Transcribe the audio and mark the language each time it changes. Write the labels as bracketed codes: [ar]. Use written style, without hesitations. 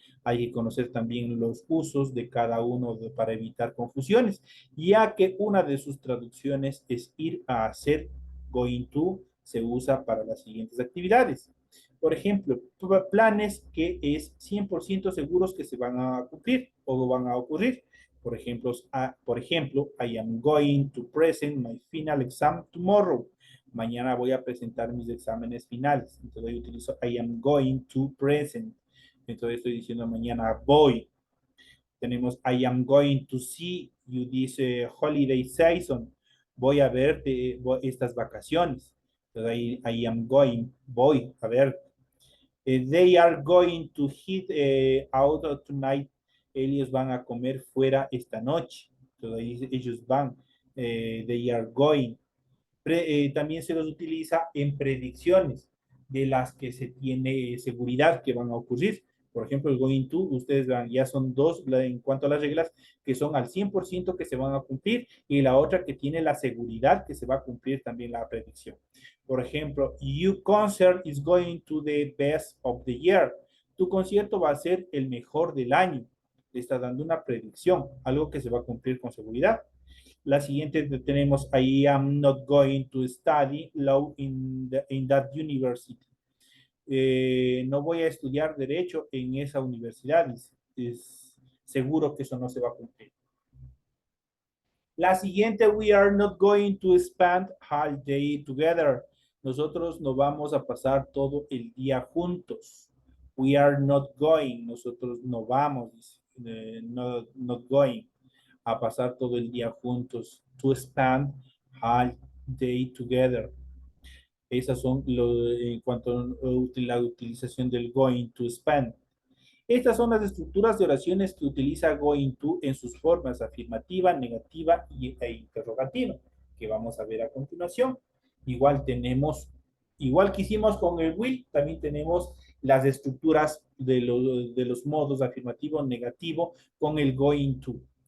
[es] Hay que conocer también los usos de cada uno para evitar confusiones, ya que una de sus traducciones es ir a hacer. Going to se usa para las siguientes actividades. Por ejemplo, planes que es 100% seguros que se van a cumplir o van a ocurrir. Por ejemplo, [en] I am going to present my final exam tomorrow. [es] Mañana voy a presentar mis exámenes finales. Entonces yo utilizo [en] I am going to present. [es] Entonces estoy diciendo mañana voy. [en] Tenemos I am going to see you this holiday season. [es] Voy a ver estas vacaciones. [en] Entonces I am going, [es] voy a ver. [en] They are going to hit out tonight. [es] ellos van a comer fuera esta noche. Entonces ahí ellos van, [en] they are going. [es] También se los utiliza en predicciones de las que se tiene seguridad que van a ocurrir. Por ejemplo, el going to, ustedes vean, ya son dos en cuanto a las reglas que son al 100% que se van a cumplir y la otra que tiene la seguridad que se va a cumplir también la predicción. Por ejemplo, [en] your concert is going to the best of the year. [es] Tu concierto va a ser el mejor del año. Le está dando una predicción, algo que se va a cumplir con seguridad. La siguiente tenemos, [en] I am not going to study law in that university. [es] No voy a estudiar derecho en esa universidad. Es seguro que eso no se va a cumplir. La siguiente, [en] we are not going to spend all day together. [es] Nosotros no vamos a pasar todo el día juntos. [en] We are not going. [es] Nosotros no vamos, [en] not going [es] a pasar todo el día juntos. [en] To spend all day together. [es] Esas son en cuanto a la utilización del going to spend. Estas son las estructuras de oraciones que utiliza going to en sus formas afirmativa, negativa e interrogativa, que vamos a ver a continuación. Igual que hicimos con el will, también tenemos las estructuras de los modos afirmativo, negativo, con el going to.